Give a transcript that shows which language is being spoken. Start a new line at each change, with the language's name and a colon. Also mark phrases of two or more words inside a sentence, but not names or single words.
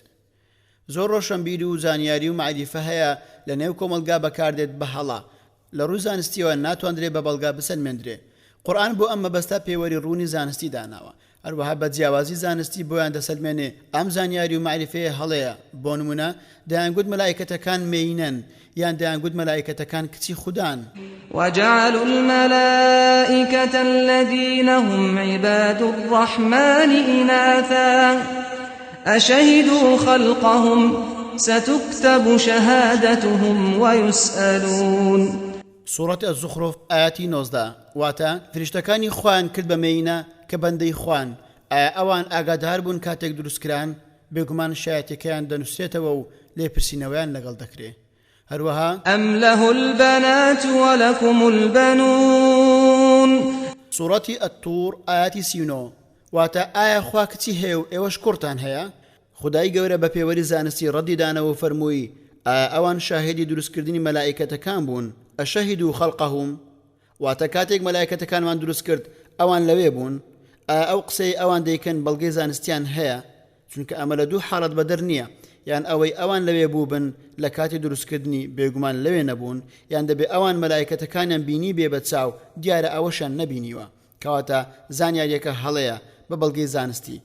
Central Kurdish: زۆر ڕۆشنبیری و زانیاری و معریفە هەیە لە نێو کۆمەلگا بەکاردێت بە هەڵا لە ڕووی زانستیەوە ناتوانرێت بە بەڵگا بسەلمێنرێ. قورئان بۆ ئەم مەبەستە پێوەری ڕوونی زانستی داناوە، هەروەها بە جیاوازی زانستی بۆیان دەسەلمێنێ ئەم زانیاری و معریفەیە هەڵەیە. بۆ نمونە دەیانگوت مەلایکەتەکان مێینەن یان دەیانگوت مەلایکەتەکان کچی خودان.
Arabic: وجعلوا الملائكة الذين هم عباد الرحمن إناثا أشهدوا خلقهم ستكتب شهادتهم ويسألون. سورة الزخرف
Central Kurdish: آياتي 19 واتا فرشتەکانی خوان کرد بە مێینە کە بەندەی خوان. ئەوان ئاگادار بوون کاتێک دروستکران بێگومان شایەتەکەیان دەنووسێتەوە و لێپرسینەوەیان لەگەڵ دەکرێت. هەروەها
Arabic: أم له البنات ولكم البنون. سورة الطور
Central Kurdish: آياتي 39 واتا ئایا خوا کچی هەیە و ئێوەش کوڕتان هەیە؟ خودای گەورە بە پێوەری زانستی ڕەدی دانەوە فەرمووی ئەوان شاهدی دروستکردنی مەلائکەتەکان بوون.
Arabic: ئەشەهیدوا خەڵقەهم
Central Kurdish: واتە کاتێک مەلایکەتەکانمان دروست کرد ئەوان لەوێ بوون. ئەو قسەی ئەوان دەیکەن بەڵگەی زانستیان هەیە، چونکە ئەمە لە دوو حاڵەت بەدەر نییە، یان ئەوەی ئەوان لەوێ بوو بن لە کاتی دروستکردنی بێگومان لەوێ نەبوون، یان دەبێ ئەوان مەلایکەتەکانیان بینی بێ بە چاو دیارە ئەوەشان نەبینیوە، کەواتە زانیاریەکە هەڵەیە بە بەڵگەی زانستی.